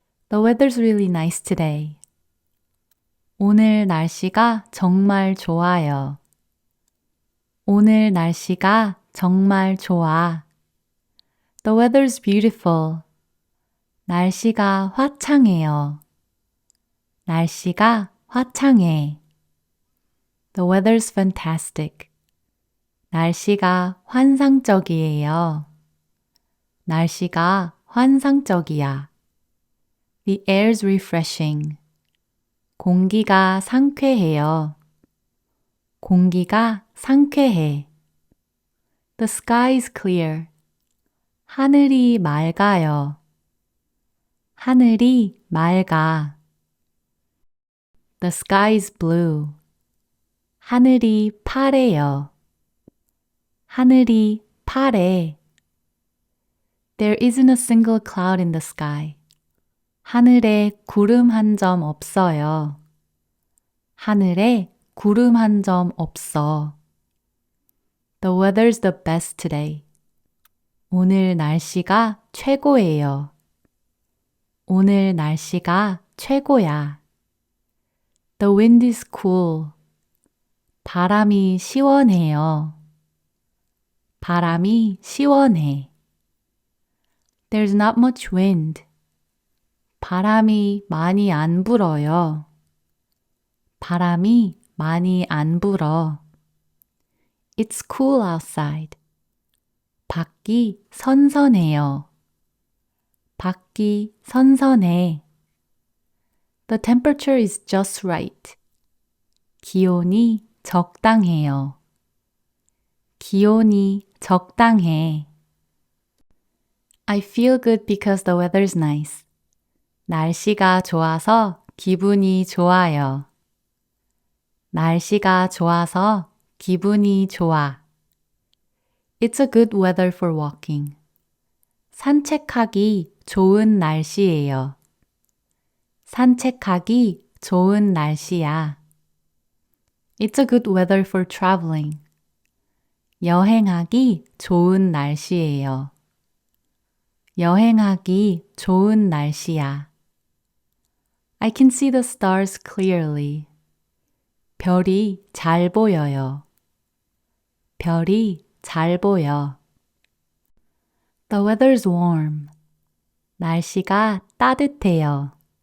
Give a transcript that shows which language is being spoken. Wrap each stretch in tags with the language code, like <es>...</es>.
<en>The weather's really nice today.</en> <ko>오늘 날씨가 정말 좋아요. 오늘 날씨가 정말 좋아.</ko> <en>The weather's beautiful.</en> <ko>날씨가 화창해요. 날씨가 화창해.</ko> <en>The weather's fantastic.</en> <ko>날씨가 환상적이에요. 날씨가 환상적이야.</ko> <en>The air's refreshing.</en> <ko>공기가 상쾌해요. 공기가 상쾌해.</ko> <en>The sky's clear.</en> <ko>하늘이 맑아요. 하늘이 맑아.</ko> <en>The sky's blue.</en> <ko>하늘이 파래요. 하늘이 파래.</ko> <en>There isn't a single cloud in the sky.</en> <ko>하늘에 구름 한 점 없어요. 하늘에 구름 한 점 없어.</ko> <en>The weather's the best today.</en> <ko>오늘 날씨가 최고예요. 오늘 날씨가 최고야.</ko> <en>The wind is cool.</en> <ko>바람이 시원해요. 바람이 시원해.</ko> <en>There's not much wind.</en> <ko>바람이 많이 안 불어요. 바람이 많이 안 불어.</ko> <en>It's cool outside.</en> <ko>밖이 선선해요. 밖이 선선해.</ko> <en>The temperature is just right.</en> <ko>기온이 적당해요. 기온이 적당해.</ko> <en>I feel good because the weather's nice.</en> <ko>날씨가 좋아서 기분이 좋아요. 날씨가 좋아서 기분이 좋아.</ko> <en>It's a good weather for walking.</en> <ko>산책하기 좋은 날씨예요. 산책하기 좋은 날씨야.</ko> <en>It's a good weather for traveling.</en> <ko>여행하기 좋은 날씨예요. 여행하기 좋은 날씨야.</ko> <en>I can see the stars clearly.</en> <ko>별이 잘 보여요. 별이 잘 보여.</ko> <en>The weather's warm.</en> <ko>날씨가 따뜻해요.</ko>